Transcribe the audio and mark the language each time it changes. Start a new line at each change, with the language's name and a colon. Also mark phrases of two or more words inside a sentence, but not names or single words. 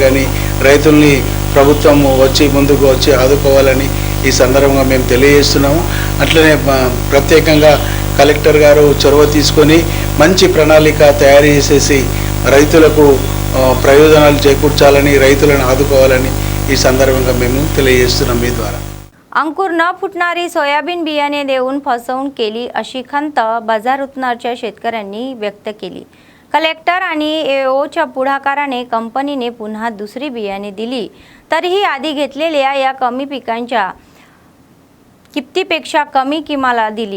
Telugu: కానీ రైతుల్ని ప్రభుత్వం ముందుకు వచ్చి ఆదుకోవాలని ఈ సందర్భంగా మేము తెలియజేస్తున్నాము. అట్లనే ప్రత్యేకంగా కలెక్టర్ గారు చొరవ తీసుకొని మంచి ప్రణాళిక తయారు చేసేసి రైతులకు ప్రయోజనాలు చేకూర్చాలని, రైతులను ఆదుకోవాలని ఈ సందర్భంగా మేము తెలియజేస్తున్నాం మీ ద్వారా.
Marathi: अंकुर न फुटणारी सोयाबीन बियाणे देऊन फसवणूक केली अशी खंत बाजार उतनारच्या शेतकऱ्यांनी व्यक्त केली. कलेक्टर आणि एओच्या पुढाकाराने कंपनीने पुन्हा दुसरी बियाणे दिली, तरीही आधी घेतलेल्या या कमी पिकांच्या किमतीपेक्षा कमी किमाला दिली.